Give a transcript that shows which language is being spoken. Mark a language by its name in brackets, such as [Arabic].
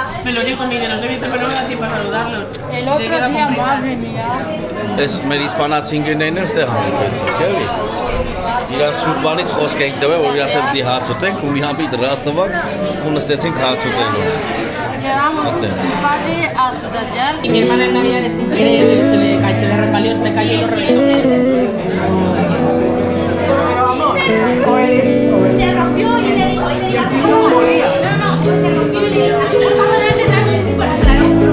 [Spanish] Me lo dijo Miguel, los he visto, pero no me da tiempo a saludarlos. El otro día, madre mía. [Armenian] Այս մեր իսպանացի ընկերներն էլ ստեղ հանդիպեցին, էլի։ Իրանց շուտվանից խոսք ենք տվել, որ իրանց հետ դի հաց ուտենք, ու մի համի դրած տվան, ու նստեցինք հաց ուտելու։ [Spanish] Llevamos mi padre a Sudallal. Y mi hermana en Navidad es increíble, se le resbalió, se le cayó y lo reventó. Pero vamos, Se rompió y le dijo, y el piso como olía. no, se rompió y le dijo, vamos a dar detrás y fuera, claro.